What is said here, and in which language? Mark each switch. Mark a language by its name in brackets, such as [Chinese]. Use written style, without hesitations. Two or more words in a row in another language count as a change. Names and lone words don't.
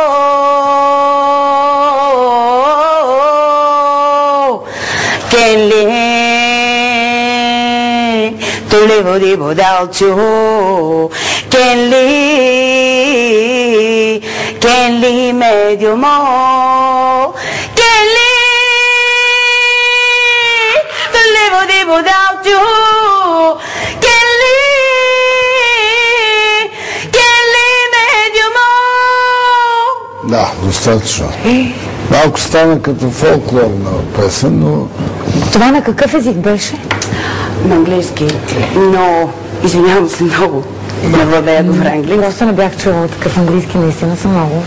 [Bulgarian] Kenli tu levo di bodalcio Kenli medio mo Kenli tu levo di bodalcio Kenli medio mo. Да, достатъчно. Малко стана като фолклорна песен, но... Това на какъв език беше? На английски, но извинявам се много. Не владея добре английски. Просто не бях чувала такъв английски, наистина съм много.